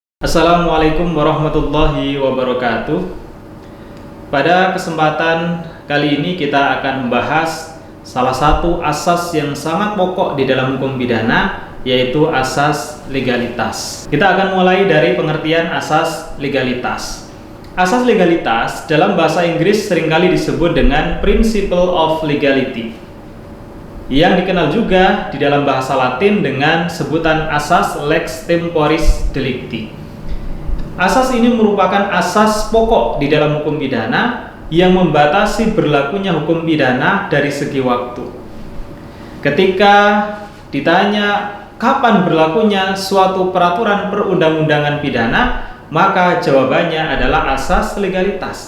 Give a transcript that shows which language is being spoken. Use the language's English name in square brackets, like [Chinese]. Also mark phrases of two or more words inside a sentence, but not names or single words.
[Arabic] السلام عليكم ورحمة الله وبركاته. [Indonesian] Pada kesempatan kali ini kita akan membahas salah satu asas yang sangat pokok di dalam hukum pidana, yaitu asas legalitas. Kita akan mulai dari pengertian asas legalitas. Asas legalitas dalam bahasa Inggris seringkali disebut dengan [English] principle of legality, [Indonesian] yang dikenal juga di dalam bahasa Latin dengan sebutan asas [Latin] lex temporis delicti. [Indonesian] Asas ini merupakan asas pokok di dalam hukum pidana yang membatasi berlakunya hukum pidana dari segi waktu. Ketika ditanya kapan berlakunya suatu peraturan perundang-undangan pidana, maka jawabannya adalah asas legalitas.